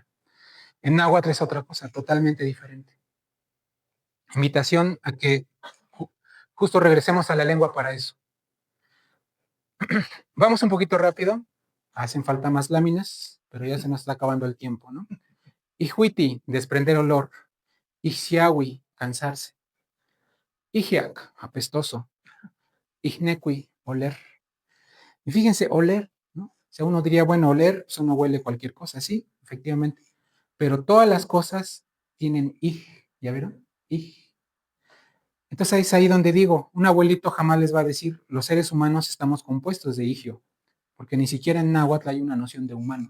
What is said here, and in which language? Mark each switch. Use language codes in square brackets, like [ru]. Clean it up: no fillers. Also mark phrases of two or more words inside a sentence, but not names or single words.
[es] En náhuatl es otra cosa, totalmente diferente. Invitación a que justo regresemos a la lengua para eso. Vamos un poquito rápido, hacen falta más láminas, pero ya se nos está acabando el tiempo, ¿no? Ijuiti, desprender olor. Ixsiawi, cansarse. Ijiac, apestoso. Ijnequi, oler. Y fíjense, oler, ¿no? O sea, uno diría, bueno, oler, pues uno huele cualquier cosa, sí, efectivamente. pero todas las cosas tienen ij, ¿ya vieron? Ij. Entonces es ahí donde digo, un abuelito jamás les va a decir, los seres humanos estamos compuestos de igio, porque ni siquiera en náhuatl hay una noción de humano.